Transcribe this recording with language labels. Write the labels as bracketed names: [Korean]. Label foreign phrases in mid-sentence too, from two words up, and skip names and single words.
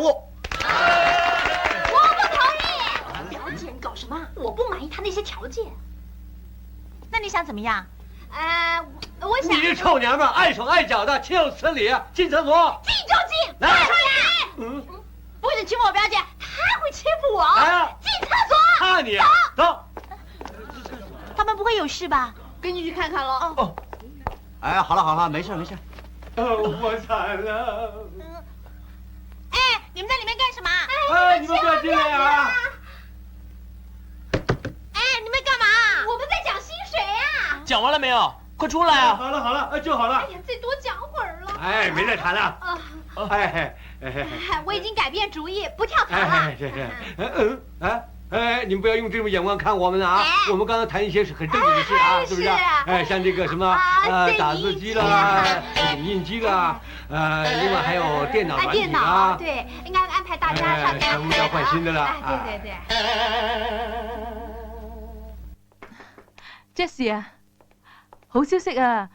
[Chinese] 我不同意！了解你搞什麼？我不滿意他那些條件。那你想怎麼樣？我想。你這臭娘們，礙手礙腳的，豈有此理！進廁所。進就進，來出來！不許欺負我表姐，她會欺負我。來啊！進廁所。看你，走。他們不會有事吧？跟你去看看咯。哦。哎，好了好了，沒事沒事。我慘了。哎，你們在裡面幹什麼？哎，你們不要進來啊！哎，你們幹嘛？我們在講薪水啊。講完了沒有？快出來啊！好了好了，就好了。哎呀，再多講會兒了。哎，沒得談了。我已經改變主意，不跳槽了。你們不要用這種眼光看我們啊！我們剛剛談一些很正經的事啊，是不是？哎，像這個什麼打字機啦、影印機啦，另外還有電腦軟體啦。對，應該安排大家上才物要換新的啦。對。 Jessie 啊，好消息啊！